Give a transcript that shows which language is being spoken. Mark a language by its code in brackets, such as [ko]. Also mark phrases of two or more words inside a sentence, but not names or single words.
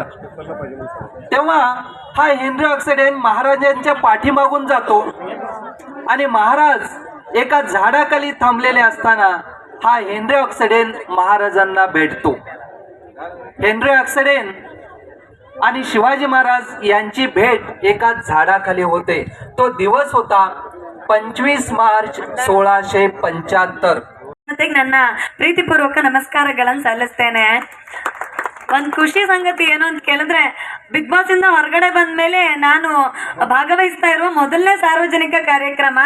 [mr] तेव्हा हा हेनरी ऑक्सेडेन महाराजांच्या पाठीमागून जातो आणि महाराज एका झाडाखाली थांबलेले असताना हा हेनरी ऑक्सेडेन महाराजांना भेटतो. हेनरी ऑक्सेडेन आणि शिवाजी महाराज यांची भेट एका झाडाखाली होते. तो दिवस होता 25 ಮಾರ್ಚ್ 1675. [kn] ನನ್ನ ಪ್ರೀತಿಪೂರ್ವಕ ನಮಸ್ಕಾರಗಳನ್ನು ಸಲ್ಲಿಸ್ತೇನೆ. ಒಂದು ಖುಷಿ ಸಂಗತಿ ಏನು ಅಂತ ಕೇಳಿದ್ರೆ ಬಿಗ್ ಬಾಸ್ ಇಂದ ಹೊರಗಡೆ ಬಂದ ಮೇಲೆ ನಾನು ಭಾಗವಹಿಸ್ತಾ ಇರುವ ಮೊದಲನೇ ಸಾರ್ವಜನಿಕ ಕಾರ್ಯಕ್ರಮ.